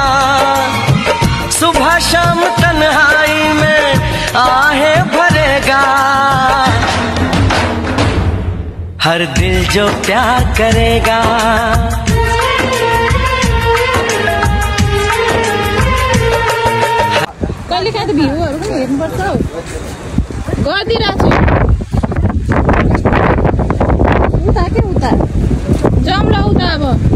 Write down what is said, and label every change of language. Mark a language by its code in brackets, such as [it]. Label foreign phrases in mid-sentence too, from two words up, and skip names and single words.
[hi] सुबह शाम तन्हाई में आहें भरेगा। हर दिल जो प्यार करेगा। [ne] कहिले काहीँ त भ्यूहरू पनि हेर्नुपर्छ हौ, गरिदिइरहेको छु। उता के उता जाऊँ ल उता अब